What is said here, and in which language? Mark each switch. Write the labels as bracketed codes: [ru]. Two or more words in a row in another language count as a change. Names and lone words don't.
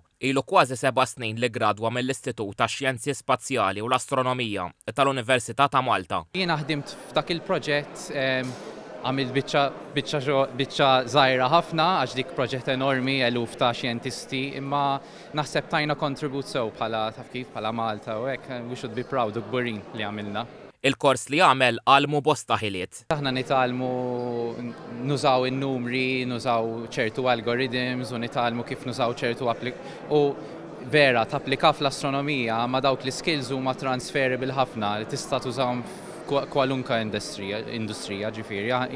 [mt] Ilu kważi 7 snin li gradwa mill-Istitut tax-Xjenzi Spazjali u l-Astronomija tal-Università ta' Malta. Jiena ħdimt f'dak il-proġett għamil biċċa żgħira ħafna għax dik proġett enormi eluf ta' xjentisti, imma naħseb tajna kontribut sew bħala taf kif bħala Malta u hekk [en] we should be proud [mt] u kburin li għamilna. Il-kors li għamel għalmu bosta ħiliet. Aħna nitalmu nużaw in-numri, nużaw ċertu algorithms u nitalmu kif nużaw ċertu u vera tapplika fl-astronomija ma dawk li skills huma transferable ħafna li tista' tużawhom kwalunka industrija ġifieri.